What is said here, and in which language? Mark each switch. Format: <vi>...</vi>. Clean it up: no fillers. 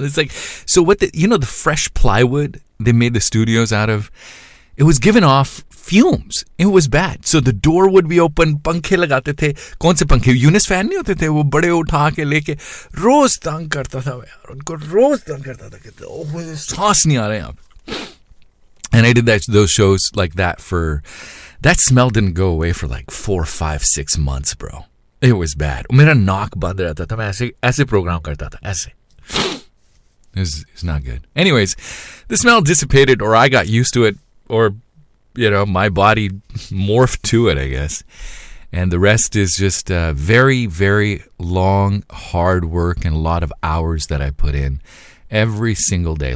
<en>It's like, so what the fresh plywood they made the studios out of, it was giving off fumes. It was bad. So the door would be open, pankhe lagate the.</en> <ur>کون سے پنکھے؟ یونس fan نہیں ہوتے تھے، وہ بڑے اٹھا کے لیکے۔ روز تنگ کرتا تھا یار، انکو روز تنگ کرتا تھا کے سانس نہیں آ رہے آپ۔</ur> <en>And I did that, those shows like that for, that smell didn't go away for like 4, 5, 6 months, bro. It was bad.</en> <ur>میرا ناک بند رہتا تھا، میں ایسے پروگرام کرتا تھا، ایسے۔</ur> <en>It's not good. Anyways, the smell dissipated, or I got used to it, or, you know, my body morphed to it, I guess. And the rest is just very, very long, hard work and a lot of hours that I put in every single day.</en>